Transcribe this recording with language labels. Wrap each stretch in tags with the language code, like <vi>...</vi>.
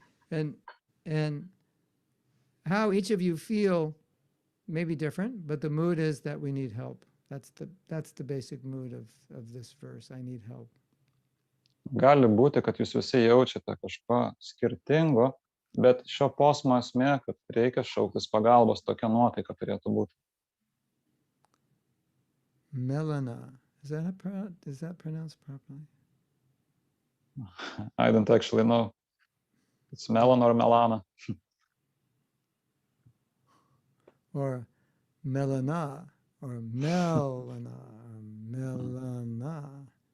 <en>And how each of you feel may be different, but the mood is that we need help. That's the basic mood of this verse. I need help.</en> <lt>Gali būti, kad jūs visi jaučiate kažko skirtingo, bet šio posmo esmė, kad reikia šauktis pagalbos, tokia nuotaika turėtų būti.</lt> <en>Melana. Is that pronounced properly? I don't actually know. It's Melon or Melana. Or Melana, or Melana, or Melana.</en>